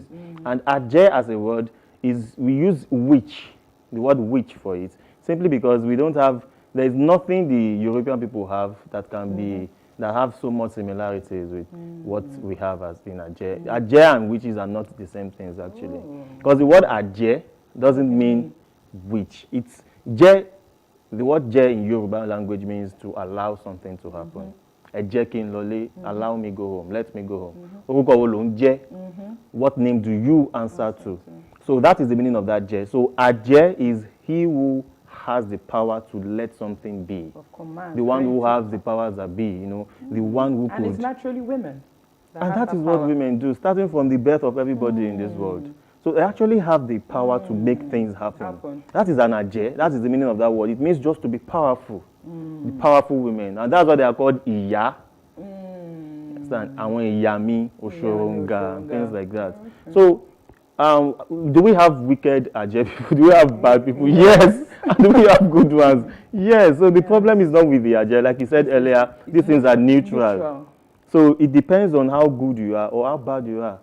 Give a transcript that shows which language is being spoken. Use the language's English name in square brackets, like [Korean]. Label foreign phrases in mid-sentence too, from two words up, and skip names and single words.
[English] And Aje as a word we use witch, the word witch for it, simply because we don't have There's nothing the European people have that can be that have so much similarities with what we have as in Aje. Aje and witches are not the same things actually, because the word Aje doesn't mean witch. It's Je. The word Je in Yoruba language means to allow something to happen. [Yoruba] Ẹ jẹ́ kí n lọlé, [English] allow me go home, let me go home. [Yoruba] Orúkọ wo ló ń jẹ́? [English] What name do you answer to? So that is the meaning of that Je. So Aje is he who has the power to let something be. Of command. The one who has the powers that be, you know, the one who And could. it's naturally women. And that is what women do, starting from the birth of everybody in this world. So they actually have the power to make things happen. That is an Aje. That is the meaning of that word. It means just to be powerful. The powerful women. And that's why they are called Iya. [Yoruba] Àwọn ìyá mi, Oshoronga, [English] things like that. So, do we have wicked Aje people? Do we have bad people? Yes. And do we have good ones? Yes. So the problem is not with the Aje. Like you said earlier, these things are neutral. So it depends on how good you are or how bad you are.